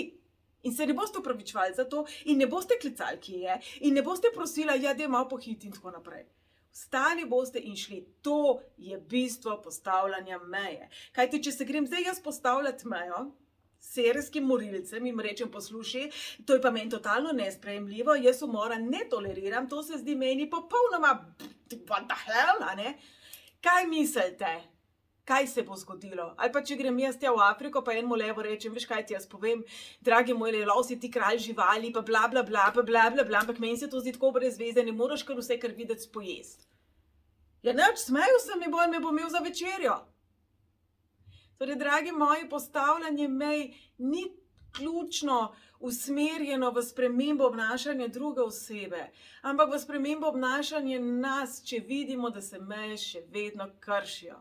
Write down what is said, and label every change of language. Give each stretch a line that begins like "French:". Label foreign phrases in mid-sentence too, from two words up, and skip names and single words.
Slovenian: In se ne boste opravičevali za to in ne boste klicali, kje je, in ne boste prosila, ja, da je malo pohiti in tako naprej. Vstali boste in šli. To je bistvo postavljanja meje. Kajti, če se grem zdaj jaz postavljati mejo, serijskim morilcem in rečem, poslušaj, to je pa meni totalno nesprejemljivo, jaz umora ne toleriram, to se zdi meni popolnoma
English: what the hell,
Slovenian: a ne? Kaj mislite? Kaj se bo zgodilo? Ali pa če grem jaz tja v Afriko, pa enemu levo rečem, veš kaj ti jaz povem, dragi moj lov, si ti kralj živali, pa bla bla bla, pa bla bla bla, ampak meni se to zdi tako brez veze, ne moraš kar vse kar videti spojesti. Ja, neč, smejal sem, me bo imel za večerjo. Torej, dragi moji, postavljanje mej ni ključno usmerjeno v spremembo obnašanja druge osebe, ampak v spremembo obnašanja nas, če vidimo, da se meje še vedno kršijo.